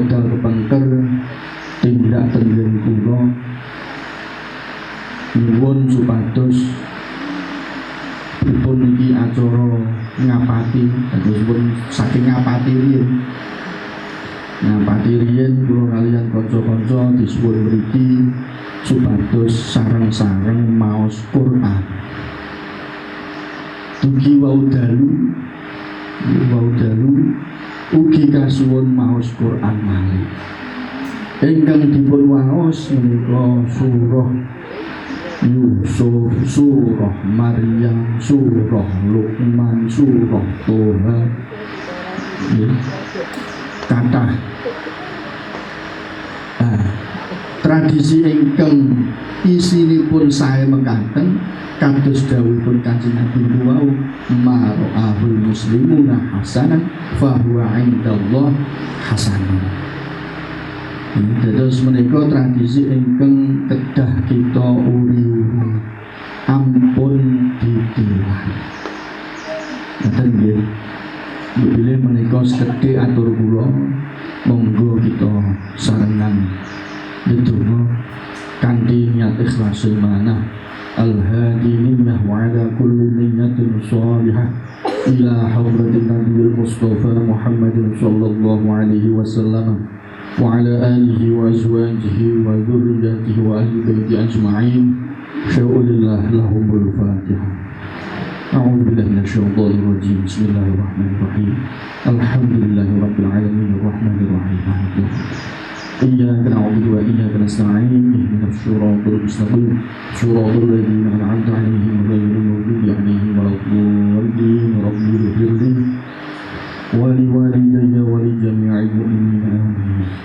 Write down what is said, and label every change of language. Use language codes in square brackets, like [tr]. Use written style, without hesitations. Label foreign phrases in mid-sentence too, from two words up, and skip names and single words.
[jv] pengker tindak tenggen kula nyuwun supados pripun iki acara ngapati dados pun saking ngapati riyen kula kaliyan kanca-kanca disuwun mriki supados sareng-sareng maos Quran. Dugi wau dalu ugi kasuwun maos Quran malih. Ingkang dipun waos menika surah Yusuf, surah Maryam, surah Luqman, surah Toha. Kathah tradisi ingkang isinipun sae mekaten kados dawuhipun Kanjeng Nabi wau [ar] ما رآه المسلمون حسنا فهو عند الله حسن. [jv] Dados menika tradisi ingkang kedah kita uri-uri ampun ditilah. Ngoten nggih. Bilih menika sekedhik atur kula monggo kita sarengan ndedonga kanthi niat ikhlas manah [ar] الهادي منه وعلى كل نية صالحة إلى حضرة النبي المصطفى محمد صلى الله عليه وسلم وعلى آله وأزواجه وذريته وأهل بيته أجمعين شيء لله لهم الفاتحة. أعوذ بالله من الشيطان الرجيم بسم الله الرحمن الرحيم الحمد لله رب العالمين الرحمن الرحيم إياك نعبد وإياك نستعين اهدنا الصراط المستقيم صراط الذين أنعمت عليهم غير المغضوب عليهم ولا الضالين رب اغفر لي ولوالدي ولجميع المؤمنين آمين.